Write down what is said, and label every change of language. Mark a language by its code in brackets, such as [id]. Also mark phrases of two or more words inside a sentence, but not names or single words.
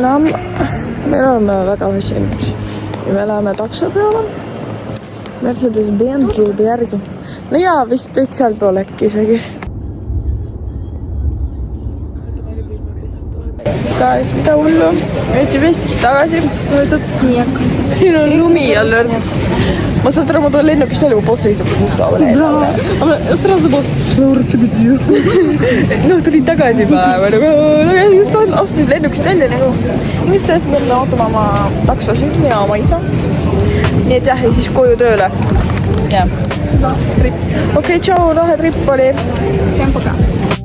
[et] No, me oleme väga väsinud ja me läheme takso peale. Mercedes-Benz ruubi järgi. No jaa, vist kõik seal pool äkki isegi. Kaes, mida hullu? Võtsi Eestist tagasi. [ru] Свой этот снег. [et] Siin on lumi all. ma saan aru, ma tulen lennukist välja, kui boss istub musta veel. Aga sразу boss. Noh, tulid tagasi päeva. Just astusid lennukist välja nagu. Mis tões me ootame oma taksosid, mina oma isa. Nii et jah, ja siis koju tööle. Jah. Okei, tšau, lahe trip oli. [ru] Всем пока.